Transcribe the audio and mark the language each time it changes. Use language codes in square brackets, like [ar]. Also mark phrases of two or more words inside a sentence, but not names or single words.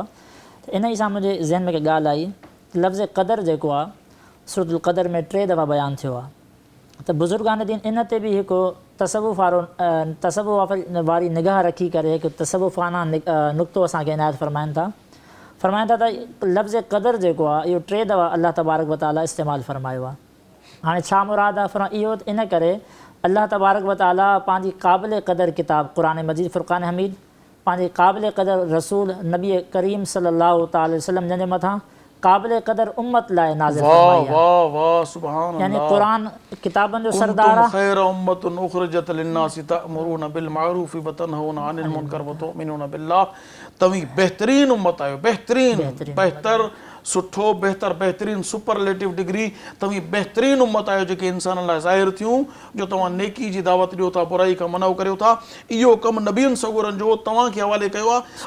[sd] इन ई सां मुंहिंजे ज़हन में हिकु ॻाल्हि आई, लफ़्ज़ क़दर जेको आहे सूरतुल क़दर में 3 दफ़ा बयानु थियो आहे। त बुज़ुर्गान दीन इन ते बि हिकु तसव्वुफ़ वारी निगाह रखी करे हिकु तसव्वुफ़ाना नुक़्तो असांखे इनायत फरमाइनि था त लफ़्ज़ क़दर जेको आहे इहो 3 दफ़ा अल्लाह तबारक व तआला इस्तेमालु फरमायो आहे। हाणे छा मुराद आहे? इहो इन करे अल्लाह तबारक व तआला पंहिंजी क़ाबिल क़दर किताब क़ुरान मजीद फ़ुरक़ान हमीद, पंहिंजे क़ाबिल क़दर रसूल नबी करीम [ar] صلى الله تعالى وسلم [sd] जंहिंजे मथां क़ाबिल क़दर उम्मत लाइ नाज़िल फरमाई आहे। वाह वाह सुभान अल्लाह। यानी क़ुरान किताबनि जो सरदार आहे। [ar] خير أمة أخرجت للناس تأمرون بالمعروف وتنهون عن المنكر وتؤمنون بالله. [sd] तव्हीं बहितरीन उम्मत आहियो, बहितर सुठो बहितरीन [en] superlative degree. [sd] तव्हीं बहितरीन उम्मत आहियो जेके इंसान लाइ ज़ाहिर थियूं, जो तव्हां नेकी जी दावत ॾियो था, बुराई खां मना करियो था। इहो कमु नबियुनि सगुरनि जो तव्हांखे हवाले कयो आहे।